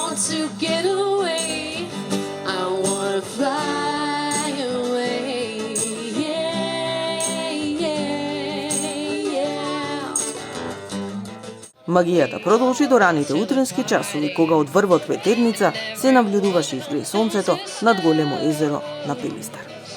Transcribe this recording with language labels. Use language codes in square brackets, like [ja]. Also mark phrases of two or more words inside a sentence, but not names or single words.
[en] to get away. I wanna fly away. Yeah, yeah, yeah. [mk] Магијата продолжи до раните утрински часови, кога од врвот ветерница се нављудуваше изгрее сонцето над големо езеро на Пилистар.